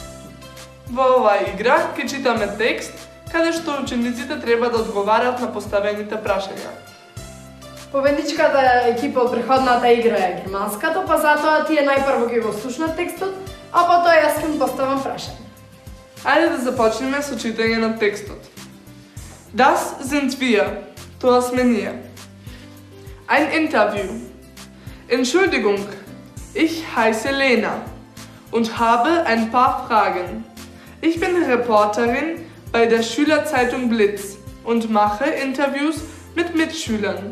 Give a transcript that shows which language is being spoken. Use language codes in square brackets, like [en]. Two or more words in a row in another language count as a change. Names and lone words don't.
[mk] Во оваа игра ќе читаме текст каде што учениците треба да одговарат на поставените прашања. Победничката екипа од претходната игра е германската, па затоа тие најпрво ќе го слушнат текстот, а потоа јас ќе им поставам прашање. Ајде да започнеме со читање на текстот. [de] Das sind wir. [mk] Тоа сме ние. [de] Ein Interview. Entschuldigung, ich heiße Lena und habe ein paar Fragen. Ich bin Reporterin bei der Schülerzeitung Blitz und mache Interviews mit Mitschülern.